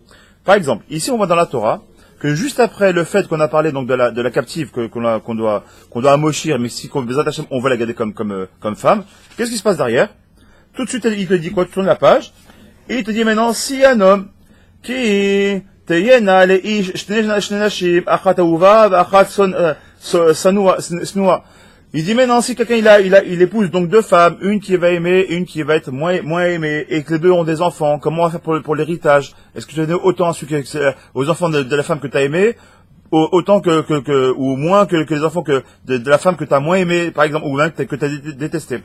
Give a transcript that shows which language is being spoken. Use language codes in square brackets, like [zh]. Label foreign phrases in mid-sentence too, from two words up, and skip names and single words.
[fr] Par exemple, ici on voit dans la Torah, que juste après le fait qu'on a parlé donc de la captive qu'on doit amochir, mais si on veut la garder comme femme, qu'est-ce qui se passe derrière? Tout de suite, il te dit quoi? Tu tournes la page, et il te dit maintenant, si un homme qui [he] תהיינה לאיש שני נשים, אחת אהובה ואחת שנואה. [fr] Il dit maintenant si quelqu'un il épouse donc deux femmes, une qui va aimer, une qui va être moins aimée, et que les deux ont des enfants, comment on va faire pour l'héritage? Est-ce que tu donnes autant aux enfants de la femme que tu as aimée, autant ou moins que les enfants de la femme que tu as moins aimée, par exemple, ou même que tu as détesté?